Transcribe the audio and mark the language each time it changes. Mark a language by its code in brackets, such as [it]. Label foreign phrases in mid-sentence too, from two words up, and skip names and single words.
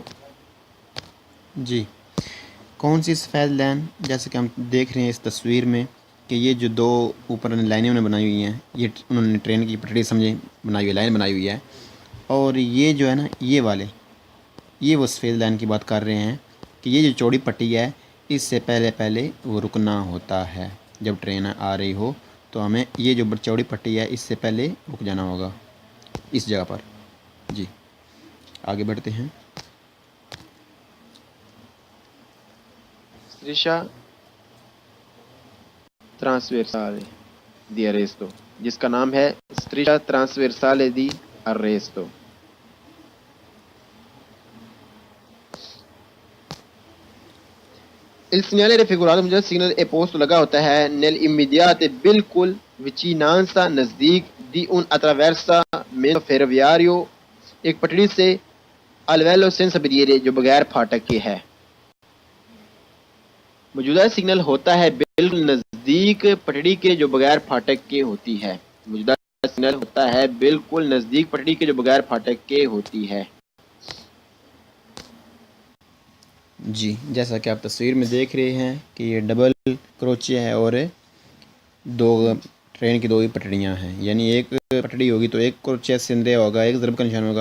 [ur] جی کون سی سفید لائن جیسے کہ ہم دیکھ رہے ہیں اس تصویر میں کہ یہ جو دو اوپر لائنیں انہوں نے بنائی ہوئی ہیں یہ انہوں نے ٹرین کی پٹڑی سمجھے بنائی ہوئی لائن بنائی ہوئی ہے اور یہ جو ہے نا یہ وہ سفید لائن کی بات کر رہے ہیں کہ یہ جو چوڑی پٹی ہے اس سے پہلے وہ رکنا ہوتا ہے. جب ٹرین آ رہی ہو تو ہمیں یہ جو چوڑی پٹی ہے اس سے پہلے رک جانا ہوگا اس جگہ پر. جی آگے بڑھتے ہیں. [it] striscia trasversale di arresto [ur] جس کا نام ہے [it] striscia trasversale di arresto. Il segnale raffigurato [ur] موجودہ سگنل [it] è posto [ur] لگا ہوتا ہے [it] nell'immediate بالکل vicinanza نزدیک di un attraversa mezzo ferroviario [ur] ایک پٹڑی سے [it] al livello senza barriere [ur] جو بغیر پھاٹک کے ہے. موجودہ سگنل ہوتا ہے بالکل نزدیک پٹڑی کے جو بغیر پھاٹک کے ہوتی ہے. موجودہ سگنل ہوتا ہے بالکل نزدیک پٹڑی کے جو بغیر پھاٹک کے ہوتی ہے. جی جیسا کہ آپ تصویر میں دیکھ رہے ہیں کہ یہ ڈبل کروچے ہے اور دو ٹرین کی دو ہی پٹڑیاں ہیں یعنی ایک پٹڑی ہوگی تو ایک کروچے سندے ہوگا ایک ضرب کا نشان ہوگا.